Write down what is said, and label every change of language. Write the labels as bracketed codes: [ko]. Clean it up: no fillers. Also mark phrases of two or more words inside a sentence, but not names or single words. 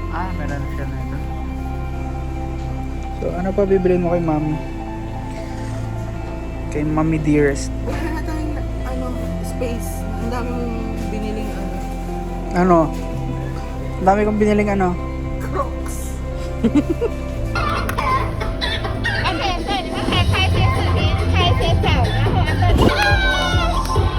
[tl] Ah, meron na siya na ito. So, ano pa bibilin mo kay Mami? Kay Mami Dearest. Wala na tayong space. Ang dami mong biniling Ano? Ang dami kong biniling ano? Crocs. [zh] 而且对，你们可以拍一些视频，拍一些照，然后按照。